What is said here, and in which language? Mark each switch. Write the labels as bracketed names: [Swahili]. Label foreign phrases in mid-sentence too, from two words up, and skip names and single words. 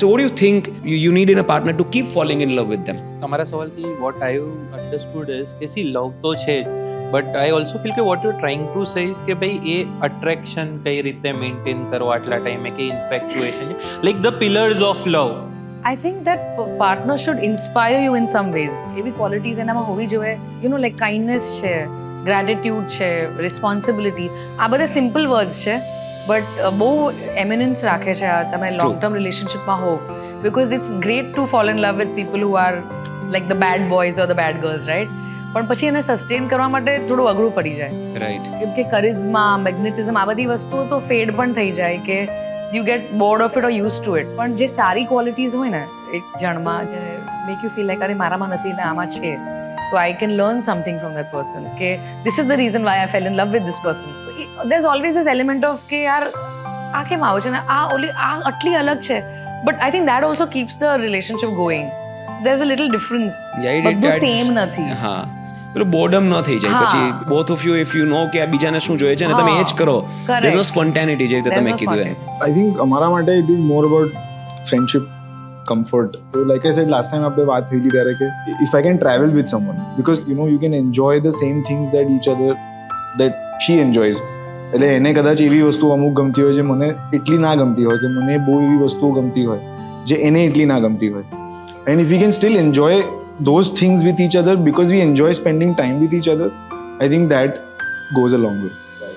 [English] so what you think you need in a partner to keep falling in love with them? [Gujarati] તમારા સવાલથી [English] what I understood is [Gujarati] કે સી લવ તો છે જ, [English] but I also feel [Gujarati] કે [English] what you trying to say is [Gujarati] કે ભાઈ એ અટ્રેક્શન કઈ રીતે મેન્ટેન કરો આટલા ટાઈમે, કે ઇન્ફેક્ચ્યુએશન, [English] like the pillars of love. I think that partner should inspire you in some ways. [Gujarati] એવી qualities એનામાં હોવી જોઈએ, [English] you know, like kindness છે, gratitude છે, responsibility. [Gujarati] આ બધા [English] simple words [Gujarati] છે, but બહુ eminence રાખે છે તમે [English] long term relationshipમાં [Gujarati] હો, [English] because it's great to fall in love with people who are like the bad boys or the bad girls, right? [Gujarati] પણ પછી એને સસ્ટેન કરવા માટે થોડું અઘરું પડી જાય, રાઈટ? કેમ કે [English] charisma, magnetism [Gujarati] આ બધી વસ્તુઓ તો ફેડ પણ થઈ જાય કે [English] you get bored of it or used to it. [Gujarati] પણ જે સારી ક્વોલિટીઝ હોય ને એક જણમાં, જે [English] make you feel like [Gujarati] અરે મારામાં નથી ને આમાં છે, તો [English] I can learn something from that person, કે this is the reason why I fell in love with this person. there is always this element of [Gujarati] કે યાર આ કેમ આવું છે ને આ ઓલી આ આટલી અલગ છે, [English] but I think that also keeps the relationship going. there is a little difference, [Gujarati] બધું સેમ નથી. હા, પેલું બોર્ડમ ન થઈ જાય પછી [English] both of you if you know [Gujarati] કે આ બીજાને શું જોઈએ છે ને તમે એ જ કરો, [English] there is no spontaneity, [Gujarati] જે તમે કીધું એમ. [English] I think [Gujarati] અમારા માટે [English] it is more about friendship, comfort. So like I said last time [Gujarati] આપણે વાત થયેલી ત્યારે કે [English] if I can travel with someone, because you know you can enjoy the same things that she enjoys. [Gujarati] એટલે એને કદાચ એવી વસ્તુ અમુક ગમતી હોય જે મને એટલી ના ગમતી હોય, કે મને બહુ એવી વસ્તુઓ ગમતી હોય જે એને એટલી ના ગમતી હોય. [English] And if we can still enjoy those things with each other because we enjoy spending time with each other, I think that goes a long way.